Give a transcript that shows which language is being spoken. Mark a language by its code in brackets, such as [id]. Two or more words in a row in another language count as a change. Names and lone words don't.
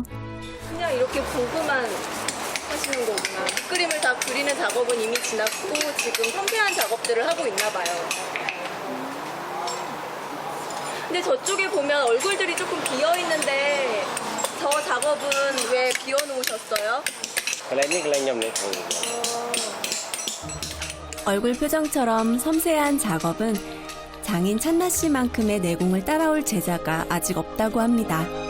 [ko] 그냥 이렇게 보고만 하시는 거구나. 그림을 다 그리는 작업은 이미 지났고 지금 섬세한 작업들을 하고 있나 봐요. 근데 저쪽에 보면 얼굴들이 조금 비어 있는데 저 작업은 왜 비워 놓으셨어요? [km] កន្លែងនេះកន្លែងខ្ញុំនេះ [ko] 얼굴 표정처럼 섬세한 작업은 장인 찬나 씨만큼의 내공을 따라올 제자가 아직 없다고 합니다.